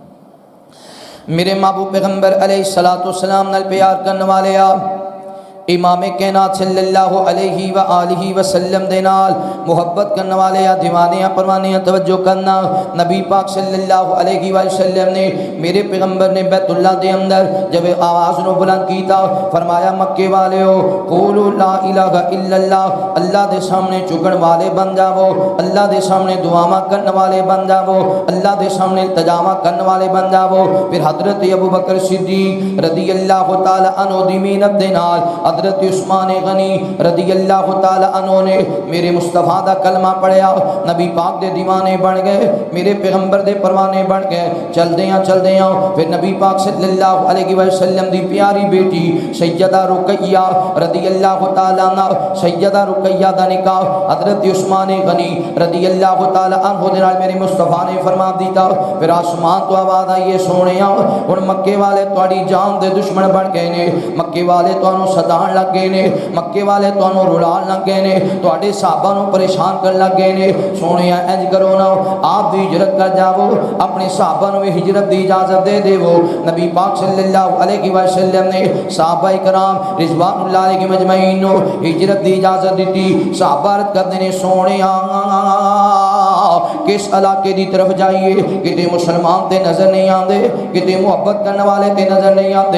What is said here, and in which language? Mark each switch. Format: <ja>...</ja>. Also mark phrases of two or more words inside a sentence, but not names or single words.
<pa>میرے محبوب پیغمبر</pa> <ar>علیہ السلام</ar> <pa>نال پیار کرنے والے امام کائنات</pa> <ar>صلی اللہ علیہ وآلہ وسلم</ar> <pa>دے نال محبت کرنے والے دیوانیاں پروانیاں توجہ کرنا۔ نبی پاک</pa> <ar>صلی اللہ علیہ وسلم</ar> <pa>نے میرے پیغمبر نے بیت اللہ دے اندر جب آواز نو بلند کیتا فرمایا مکے والیو</pa> <ar>قولوا لا الہ الا اللہ،</ar> <pa>اللہ دے سامنے چکن والے بن جاؤ، اللہ دے سامنے دعاواں کرنے والے بن جاؤ، اللہ دے سامنے التجاواں کرنے والے بن جاؤ۔ پھر حضرت ابو بکر صدیق</pa> <ar>رضی اللہ تعالی عنہ</ar> <pa>دی محنت دے نال حضرت عثمان غنی</pa> <ar>رضی اللہ تعالی عنہ</ar> <pa>نے میرے مصطفیٰ دا کلمہ پڑھیا، نبی پاک دے دیوانے بن گئے، میرے پیغمبر دے پروانے بن گئے۔ چل دیاں پھر نبی پاک</pa> <ar>صلی اللہ علیہ وسلم</ar> <pa>دی پیاری بیٹی سیدہ رقیہ</pa> <ar>رضی اللہ تعالی عنہ،</ar> <pa>سیدہ رقیہ دا نکاح حضرت عثمان غنی</pa> <ar>رضی اللہ تعالی عنہ</ar> <pa>دے نال میرے مصطفیٰ نے فرما دیتا۔ پھر آسمان تو آواز آئی ہے سونیا ہن مکے والے تہاڈی جان دے دشمن بن گئے نے، مکے والے تانوں ستان لگ گئے نے، مکے والے تانوں رلان لگ گئے نے، تہاڈے صحابہ نوں پریشان کرن لگ گئے نے۔ سونیا انج کرو نا آپ بھی ہجرت کر جاؤ، اپنے صحابہ نوں بھی ہجرت دی اجازت دے دیو۔ نبی پاک</pa> <ar>صلی اللہ علیہ وسلم</ar> <pa>نے صحابہ کرام</pa> <ar>رضوان اللہ علیہ مجمعین</ar> <pa>نوں ہجرت دی اجازت دیتی۔ صحابہ عرض کردے نے سونیا کس علاقے دی طرف جائیے، کتے مسلمان تے نظر نہیں آندے، کتے محبت کرنے والے تے نظر نہیں آندے۔</pa>